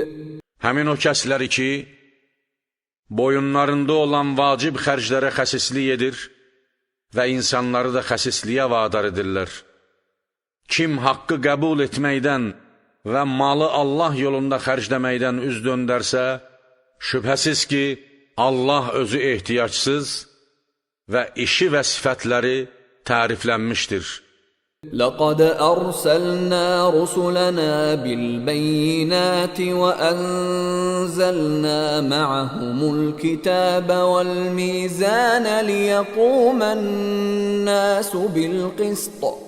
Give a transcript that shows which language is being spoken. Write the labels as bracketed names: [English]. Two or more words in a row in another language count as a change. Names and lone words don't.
[Azerbaijani] Həmin o kəsləri ki, boyunlarında olan vacib xərclərə xəsislik edir və insanları da xəsisliyə vadar edirlər. Kim haqqı qəbul etməkdən və malı Allah yolunda xərcləməkdən üz döndərsə, şübhəsiz ki, Allah özü ehtiyacsız və işi və sifətləri təriflənmişdir. [Arabic] لقد أرسلنا رسلنا بالبينات وأنزلنا معهم الكتاب والميزان ليقوم الناس بالقسط